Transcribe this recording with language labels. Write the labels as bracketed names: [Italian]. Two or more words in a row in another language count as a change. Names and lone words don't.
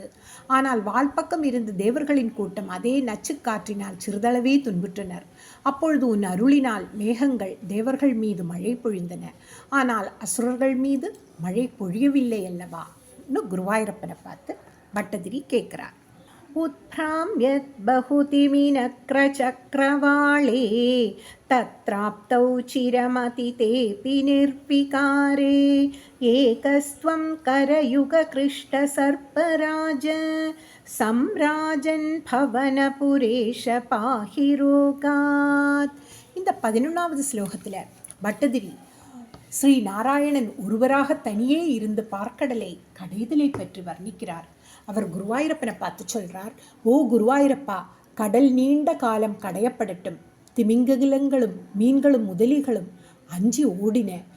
[Tamil] ஆனால் வால்பக்கம் இருந்த தேவர்களின் கூட்டம் அதே நச்சுக்காற்றினால் சிறிதளவே துன்புற்றனர். அப்பொழுது உன் அருளினால் மேகங்கள் தேவர்கள் மீது மழை பொழிந்தன. ஆனால் அசுரர்கள் மீது மழை பொழியவில்லை அல்லவா? குருவாயூரப்பனை பார்த்து பட்டதிரி கேட்கிறார். [Sanskrit] उत्थ्राम्यत् बहुतिमिनक्रचक्रवाळे तत्राप्तौ चिरमतितेऽपि निर्विकारे एकस्त्वं करयुगकृष्टसर्पराज सम्राजन् भवनपुरेश पाहि रोगात्. [Tamil] இந்த 11வது ஸ்லோகத்தில் பட்டதிரி ஸ்ரீ நாராயணன் ஒருவராக தனியே இருந்து பார்க்கடலை கடைதலை பற்றி வர்ணிக்கிறார். அவர் குருவாயூரப்பனை பார்த்து சொல்றார், ஓ குருவாயூரப்பா, கடல் நீண்ட காலம் கடையப்படட்டும். திமிங்கலங்களும் மீன்களும் முதலிகளும் அஞ்சி ஓடின.